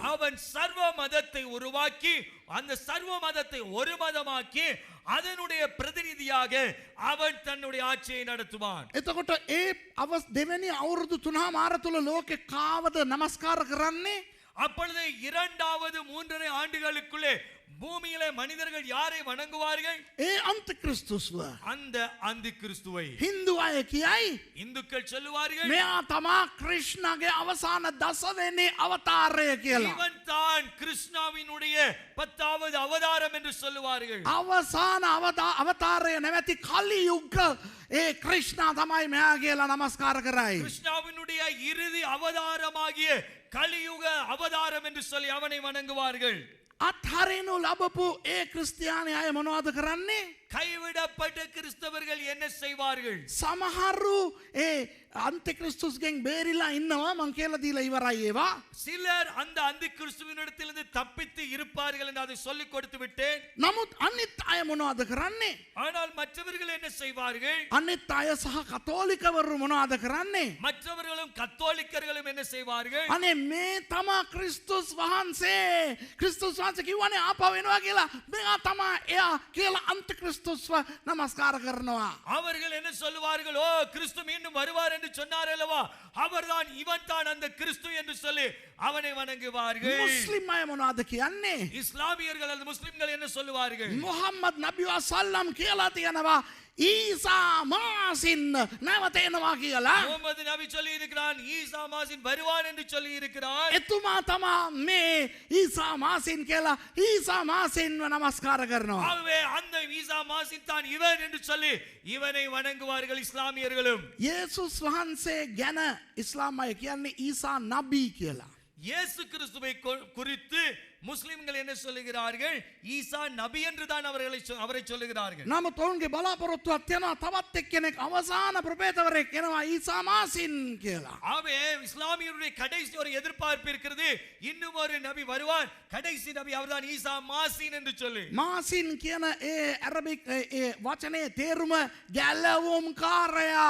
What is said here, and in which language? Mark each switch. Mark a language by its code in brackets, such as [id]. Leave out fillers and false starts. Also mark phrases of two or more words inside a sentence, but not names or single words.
[ta] அவன் சர்வ மதத்தை உருவாக்கி அந்த சர்வ மதத்தை ஒரு மதமாக்கி அதனுடைய பிரதிநிதியாக அவன் தன்னுடைய ஆட்சியை நடத்துவான். [si] එතකොට ඒ දෙවැනි අවුරුදු 3මාර තුල ලෝකේ කාවද නමස්කාර කරන්නේ? [ta] அப்பொழுது இரண்டாவது 3.5 ஆண்டுகளுக்குள்ளே பூமியிலே மனிதர்கள் யாரை வணங்குவார்கள்? [si] ඒ අන්තික්‍රිස්තුස්ව. [ta] அந்த அந்திக்கிறிஸ்துவை. [si] හින්දු අය කියයි [ta] இந்துக்கள் சொல்லுவார்கள் [si] මෙයා තමා ක්‍රිෂ්ණගේ අවසාන දසවෙනි අවතාරය කියලා. [ta] இவன் தான் கிருஷ்ணாவினுடைய 10வது அவதாரம் என்று சொல்லுவார்கள். [si] අවසාන අවතාරය නැවැති කලියුග්ග ඒ ක්‍රිෂ්ණා තමයි මෙයා කියලා නමස්කාර කරයි. [ta] கிருஷ்ணாவினுடைய இறுதி அவதாரமாகிய கலியுக அவதாரம் என்று சொல்லி அவனை வணங்குவார்கள். [si] අත්හරිනු ලබපු ඒ ක්‍රිස්තියානි අය මොනවද කරන්නේ? [ta] கைவிடப்பட்ட கிறிஸ்தவர்கள் என்ன செய்வார்கள்? [si] සමහරු ඒ අන්තික්‍රිස්තුස්ගෙන් බේරිලා ඉන්නවා මං කියලා දීලා ඉවරයි ඒවා. [ta] சிலர் அந்த அந்திக்கிறிஸ்துவினிடத்திலிருந்து தப்பித்து இருப்பார்கள் என்று அதை சொல்லிக் கொடுத்து விட்டேன். [si] නමුත් අනිත් අය මොනවද කරන්නේ? [ta] ஆனால் மற்றவர்கள் என்ன செய்வார்கள்? [si] අනිත් අය සහ කතෝලිකවරු මොනවද කරන්නේ? [ta] மற்றவர்களும் கத்தோலிக்கர்களும் என்ன செய்வார்கள்? [si] අනේ මේ තමා ක්‍රිස්තුස් වහන්සේ. ක්‍රිස්තුස් වහන්සේ කිව්වනේ ආපහු එනවා කියලා. මෙයා තමා එයා කියලා අන්තික්‍රිස්තුස්ව නමස්කාර කරනවා. [ta] அவர்கள் என்ன சொல்லுவார்கள்? ஓ, கிறிஸ்து மீண்டும் வருவார் என்று சொன்னார் அல்லவா, அவர்தான் இவன் தான் அந்த கிறிஸ்து என்று சொல்லி அவனை வணங்குவார்கள். [si] මුස්ලිම් අය මොනවද කියන්නේ? [ta] இஸ்லாமியர்கள் அல்லது முஸ்லிம்கள் என்ன சொல்லுவார்கள்? [si] මුහම්මද් නබි වසල්ලම් කියලා තියෙනවා ඊසා මාසින් නැවත එනවා කියලා. [ta] முகமது நபி சொல்லி இருக்கிறான், ஈசா மாசின் வருவான் என்று சொல்லி இருக்கிறான். [si] එතුමා තමා මේ ඊසා මාසින් කියලා ඊසා මාසින්ව නමස්කාර කරනවා. [ta] ஆகவே அந்த ஈசா மாசின் தான் இவன் என்று சொல்லி இவனை வணங்குவார்கள் இஸ்லாமியர்களும். [si] යේසුස් වහන්සේ ගැන ඉස්ලාම් අය කියන්නේ ඊසා නබී කියලා. [ta] இயேசு கிறிஸ்துவை குறித்து முஸ்லிம்கள் என்ன சொல்லுகிறார்கள்? ஈசா நபி என்று தான் அவரை சொல்லுகிறார்கள். [si] නමුත් ඔවුන්ගේ බලාපොරොත්තුවක් තියෙනවා තවත් එක්කෙනෙක් අවසාන ප්‍රපේතවරයෙක් එනවා ඊසා මාසින් කියලා. [ta] ஆகவே இஸ்லாமியருடைய கடைசி ஒரு எதிர்பார்ப்பு இருக்கிறது. இன்னும் ஒரு நபி வருவார், கடைசி நபி அவர்தான் ஈசா மாசின் என்று சொல்லி. [si] මාසින් කියන ඒ ඇරබික් ඒ වචනේ තේරුම ගැලවුම්කාරයා.